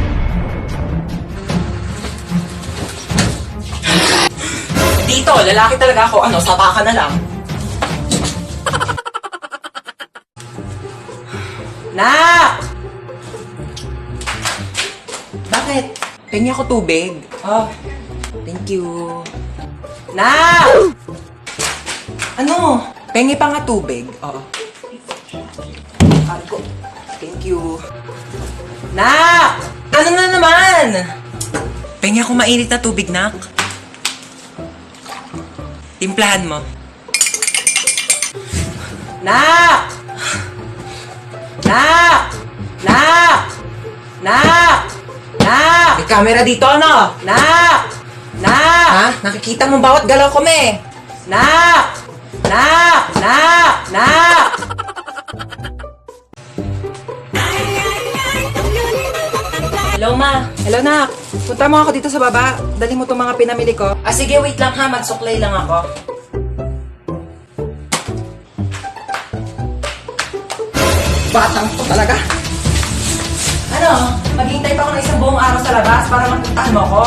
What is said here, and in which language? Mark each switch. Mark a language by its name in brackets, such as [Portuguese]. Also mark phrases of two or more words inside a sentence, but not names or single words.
[Filipino] Alam mo na. dito. Lalaki talaga ako. Ano, sapa ka na lang. Nak! Bakit? Pengi ako tubig. [English] Oh, thank you. [Filipino] Nak! Ano? Pengi pa nga tubig. Oo. Sabi ko, [English] thank you. [Filipino] Nak! Ano na naman? Pengi ako mainit na tubig, Nak. Timplahan mo. Nak! Nak! Nak! Nak! Nak! May camera dito, ano? Nak! Nak! Ha? Nakikita mo bawat galaw ko, me? Nak! Nak! Nak! Nak! Hello, ma. Hello, Nak. Punta mo ako dito sa baba. Dali mo itong mga pinamili ko. Ah, sige, wait lang ha. Magsuklay lang ako. Batang to talaga. Ano? Maghintay pa ako ng isang buong araw sa labas para magpuntahan mo ako?